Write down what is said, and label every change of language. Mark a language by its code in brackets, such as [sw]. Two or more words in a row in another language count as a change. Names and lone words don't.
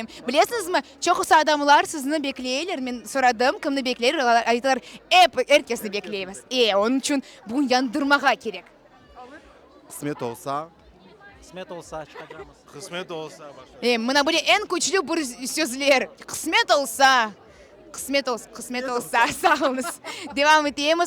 [crh] Bilesizmi, çok usa adamlar sizni bekleyirler. Men soradım, kimni bekleyirler? Aytlar, herkesni bekleyimiz. Onun için bunu yandırmağa gerek. Kısmet olsa. Kısmet olsa çıkacağımız. Kısmet olsa. Mına böyle en güçlü bir sözler. Kısmet olsa. Kısmet olsa. Sağ olunuz. Devam edeyimiz.